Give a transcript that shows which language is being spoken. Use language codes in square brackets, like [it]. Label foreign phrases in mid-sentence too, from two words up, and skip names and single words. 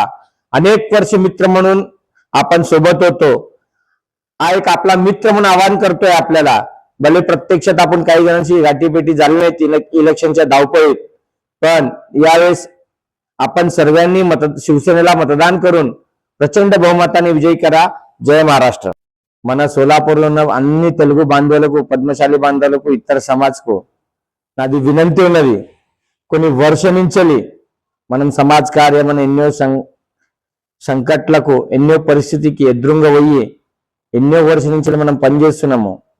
[mr] अनेक वर्ष मित्र म्हणून आपण सोबत होतो, हा एक आपला मित्र म्हणून आवाहन करतोय आपल्याला। भले प्रत्यक्षात आपण काही जणांची गाठीभेटी झाली नाही इलेक्शनच्या धावपळीत, पण यावेळेस आपण सर्वांनी शिवसेनेला मतदान करून प्रचंड बहुमताने विजयी करा। जय महाराष्ट्र। [te] మన సోలాపూర్లో అన్ని తెలుగు బాంధవులకు, పద్మశాలి బాంధవులకు, ఇతర సమాజ్కు నాది వినంతి ఉన్నది। కొన్ని వర్ష నుంచి మనం సమాజ కార్యమని ఎన్నో సంకట్లకు, ఎన్నో పరిస్థితికి ఎదురుగా పోయి ఎన్నో వర్ష నుంచి మనం పనిచేస్తున్నాము।